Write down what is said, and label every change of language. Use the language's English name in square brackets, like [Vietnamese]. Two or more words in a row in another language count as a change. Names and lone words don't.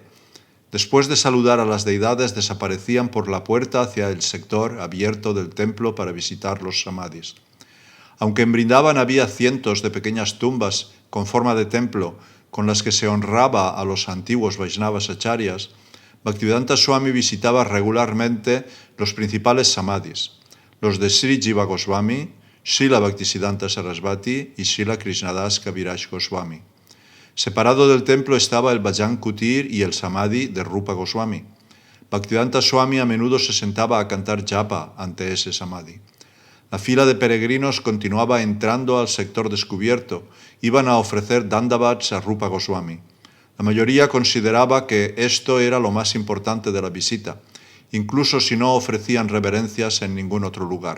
[Spanish] Después de saludar a las deidades, desaparecían por la puerta hacia el sector abierto del templo para visitar los samadhis. Aunque en Vrindavan había cientos de pequeñas tumbas con forma de templo con las que se honraba a los antiguos Vaishnavas acharyas, Bhaktivedanta Swami visitaba regularmente los principales samadhis, los de Sri Jiva Goswami, Srila Bhaktisiddhanta Sarasvati y Srila Krishnadas Kaviraj Goswami. Separado del templo estaba el Bhajan Kutir y el samadhi de Rupa Goswami. Bhaktivedanta Swami a menudo se sentaba a cantar japa ante ese samadhi. La fila de peregrinos continuaba entrando al sector descubierto. Iban a ofrecer dandavats a Rupa Goswami. La mayoría consideraba que esto era lo más importante de la visita, incluso si no ofrecían reverencias en ningún otro lugar.